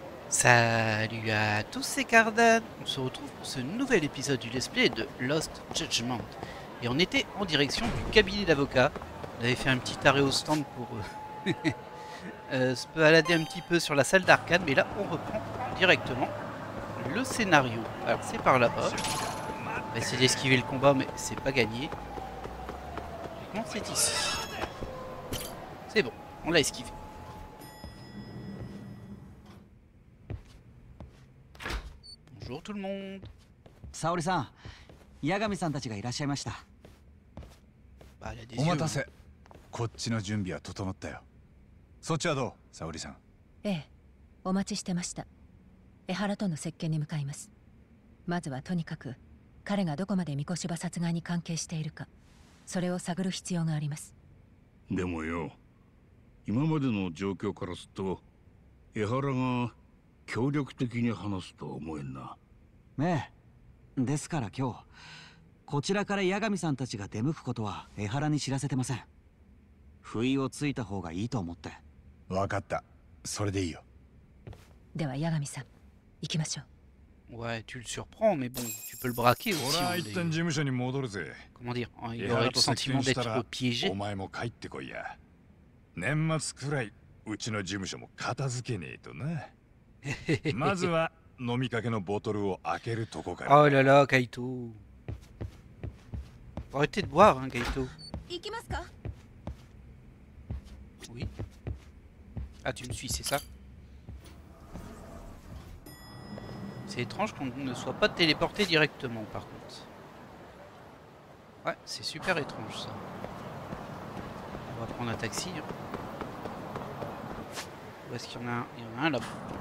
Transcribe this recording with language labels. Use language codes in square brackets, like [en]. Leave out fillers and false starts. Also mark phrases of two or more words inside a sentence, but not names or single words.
[fr] Salut à tous, c'est Cardan. On se retrouve pour ce nouvel épisode du [en] let's play [fr] de Lost Judgment. Et on était en direction du cabinet d'avocat. On avait fait un petit arrêt au stand pour se balader un petit peu sur la salle d'arcade. Mais là, on reprend directement le scénario. Alors, c'est par là-bas. On va essayer d'esquiver le combat, mais c'est pas gagné. Comment c'est ici? C'est bon, on l'a esquivé. Bonjour tout le monde. [ja] 沙織さん、八神さんたちがいらっしゃいました。 [fr] Bah, elle a des [ja] お [fr] yeux. [ja] 待たせ。こっちの準備は整ったよ。そっちはどう、沙織さん。ええ、お待ちしてました。江原との接見に向かいます。まずはとにかく彼がどこまで三越場殺害に関係しているか、それを探る必要があります。でもよ、今までの状況からすると江原が協力的に話すとは思えんな。ええ、ですから今日こちらから八神さんたちが出向くことは江原に知らせてません。不意をついた方がいいと思って。わかった。それでいいよ。では八神さん、行きましょう。 [fr] Ouais, tu le surprends, mais bon, tu peux le braquer aussi. [ja] 俺は一旦事務所に戻るぜ。 [fr] Comment dire, il aurait le sentiment d'être piégé. [ja] お前も帰ってこいや。年末くらいうちの事務所も片付けねえとな。まずは飲みかけのボトルを開けるとこから。 [fr] Oh là là, Kaito. Arrêtez de boire, hein, Kaito. [ja] 行きますか? [fr] Oui. Ah, tu me suis, c'est ça? C'est étrange qu'on ne soit pas téléporté directement, par contre. Ouais, c'est super étrange, ça. On va prendre un taxi. Hein. Où est-ce qu'il y en a un? Il y en a un là-bas.